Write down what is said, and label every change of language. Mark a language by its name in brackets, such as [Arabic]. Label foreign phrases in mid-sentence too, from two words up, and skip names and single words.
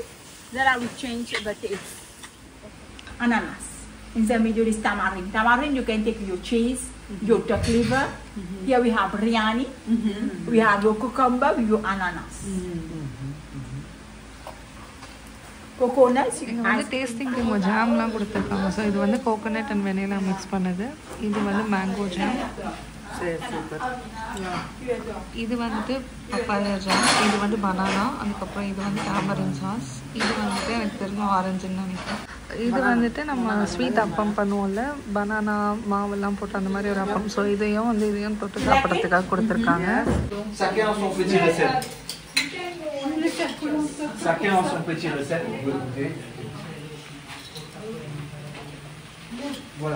[English] Then I will change the taste. Ananas. In the middle is tamarind. Tamarind you can take your cheese, your duck liver. Here we have biryani. We have your cucumber with your ananas. Coconuts. [Tamil] இங்கே வந்து டேஸ்டிங்க்கு இவங்க ஜாம்லாம் கொடுத்துருக்காங்க. ஸோ இது வந்து [English] coconut and vanilla mix [Tamil] பண்ணது. இது வந்து [English] mango jam. [Tamil] இது வந்துட்டு [English] papaya jam. [Tamil] இது வந்து பனானா. அதுக்கப்புறம் இது வந்து [English] tamarind sauce. [Tamil] இது வந்துட்டு எனக்கு தெரிஞ்ச ஆரஞ்சுன்னு நினைக்கிறேன். இது வந்துட்டு நம்ம ஸ்வீட் அப்பம் பண்ணுவோம்ல, பனானா மாவெல்லாம் போட்டு அந்த மாதிரி ஒரு அப்பம். ஸோ இதையும் வந்து இதையும் தொட்டு சாப்பிட்றதுக்காக கொடுத்துருக்காங்க. [French] Chacun a son petit recette, vous pouvez goûter. Voilà.